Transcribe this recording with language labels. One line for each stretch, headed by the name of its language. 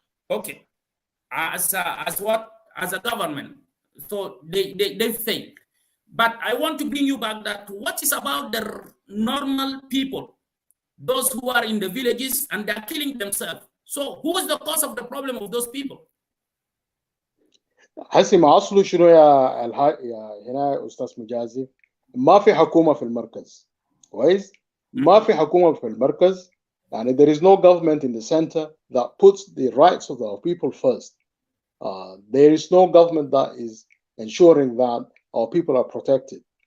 English: Okay, as a government, so they failed. But I want to bring you back that what is about the normal people, those who are in the villages and they're killing themselves. So who is the cause of the problem of those people?
Arabic: حسي ما اصله شنو يا هنا استاذ مجازي، ما في حكومه في المركز كويس، ما في حكومه في المركز، يعني
English: there is no government in the center that puts the rights of our people first. There is no government that is ensuring that our people are protected.